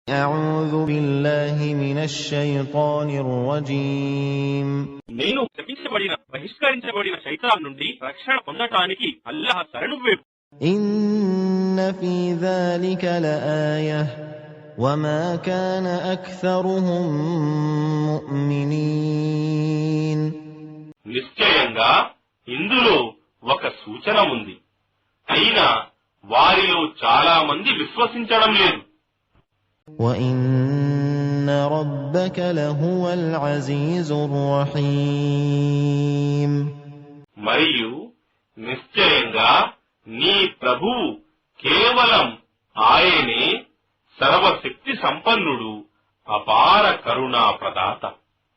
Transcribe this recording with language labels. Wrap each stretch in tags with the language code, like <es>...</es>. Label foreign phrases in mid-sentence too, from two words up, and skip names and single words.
<ar>أعوذ بالله من الشيطان الرجيم</ar> <te>నేను శపించబడిన బహిష్కరించబడిన శైతాన్ నుండి రక్షణ పొందటానికి అల్లాహ్ శరణు వేపు.</te> <ar>إن في ذلك لآية وما كان أكثرهم مؤمنين</ar> <te>నిశ్చయంగా ఇందులో ఒక సూచన ఉంది, అయినా వారిలో చాలా మంది విశ్వసించడం లేదు.</te> <ar>وَإِنَّ رَبَّكَ لَهُوَ الْعَزِيزُ الرَّحِيمُ</ar> <te>మరియు నిశ్చయంగా నీ ప్రభువు కేవలం ఆయనే సర్వశక్తి సంపన్నుడు, అపార కరుణా ప్రదాత.</te>